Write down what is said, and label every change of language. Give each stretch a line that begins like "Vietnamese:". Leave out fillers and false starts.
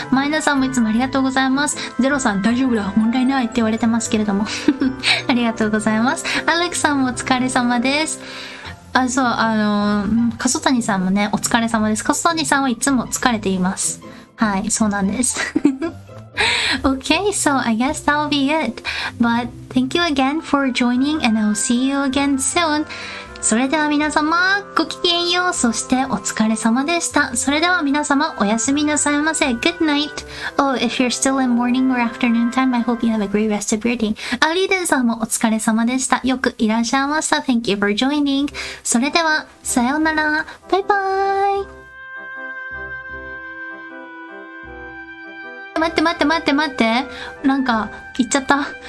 Japanese: マイナさんもいつもありがとうございます。ゼロさん、大丈夫だ。問題ないって言われてますけれども。ありがとうございます。アレックさんもお疲れ様です。そう、笠谷さんもね、お疲れ様です。笠谷さんはいつも疲れています。はい、そうなんです。
English: Okay, so I guess that'll be it. But thank you again for joining and I'll see you again soon.
Japanese: それでは皆様、ごきげんよう。そしてお疲れ様でした。それでは皆様、おやすみなさいませ。
English: Good night. Oh, if you're still in morning or afternoon time, I hope you have a great rest of your day.
Japanese: アリーデンさんもお疲れ様でした。よくいらっしゃいました。
English: Thank you for joining.
Japanese: それでは、さようなら。バイバーイ。待って。なんか、言っちゃった。